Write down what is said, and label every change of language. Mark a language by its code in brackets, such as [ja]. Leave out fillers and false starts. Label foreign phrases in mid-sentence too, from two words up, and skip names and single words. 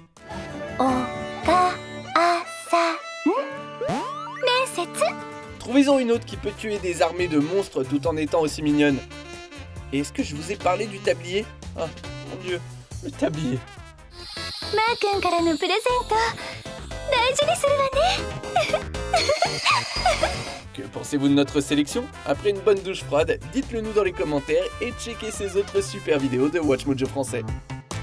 [ja] おかあさん面接 [fr] Trouvez-en une autre qui peut tuer des armées de monstres tout en étant aussi mignonne. Et est-ce que je vous ai parlé du tablier? Ah, mon dieu, le tablier. [ja] マー君からのプレゼント大事にするわね [fr] Que pensez-vous de notre sélection? Après une bonne douche froide, dites-le nous dans les commentaires et checkez ces autres super vidéos de Watch Mojo français.